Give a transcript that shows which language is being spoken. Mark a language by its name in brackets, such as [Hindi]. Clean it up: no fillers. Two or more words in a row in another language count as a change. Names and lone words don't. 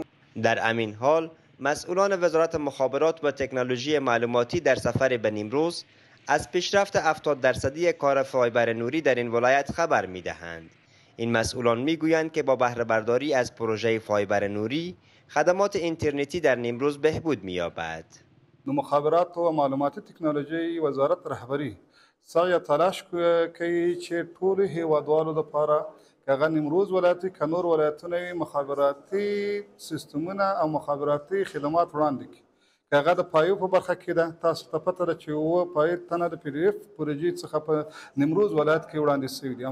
[Persian] در همین حال مسئولان وزارت مخابرات و تکنولوژی معلوماتی در سفر به نیمروز از پیشرفت 70% کار فایبر نوری در این ولایت خبر می‌دهند. این مسئولان می‌گویند که با بهره برداری از پروژه فایبر نوری خدمات اینترنتی در نیمروز بهبود می‌یابد. [Pashto] مخابرات و معلوماتی تکنولوژی وزارت رهبری سعی تلاش کوي چې ټول هیوادوالو لپاره که نیمروز ولایتي که نور ولایتونه مخابراتي سیستمونه او مخابراتي خدمات وړاندې کړي. که هغه د پایو په برخه کې ده، تاسو ته پته ده چې اووه پایې تنه د PDF پروژې څخه په نیمروز ولایت کې وړاندې شوي دي.